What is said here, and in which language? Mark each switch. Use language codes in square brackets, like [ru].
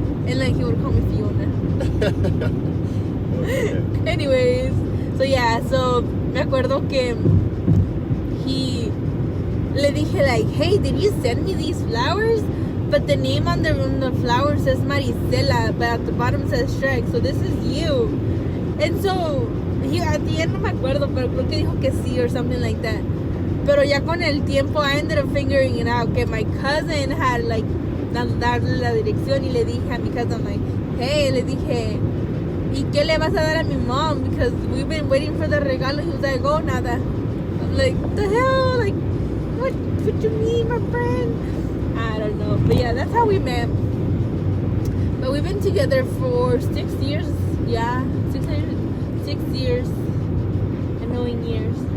[en] And like he would call me Fiona. Okay. Anyways, so yeah, so [es] me acuerdo que le dije [en] like, hey, did you send me these flowers? But the name on the flower says Maricela, but at the bottom says Shrek, so this is you. And so, at the end [es] no me acuerdo, pero creo que dijo que sí [en] or something like that. [es] Pero ya con el tiempo, [en] I ended up figuring it out, [es] que [en] my cousin had like, [es] darle la dirección y le dije a mi [en] cousin like, hey, [es] le dije, ¿y qué le vas a dar a mi mom? [en] Because we've been waiting for the [es] regalo. [en] He was like, oh, [es] nada. [en] I'm like, the hell? Like, what you mean, my friend? I don't know. But yeah, that's how we met. But we've been together for 6 years. Yeah, 6 years. Annoying years.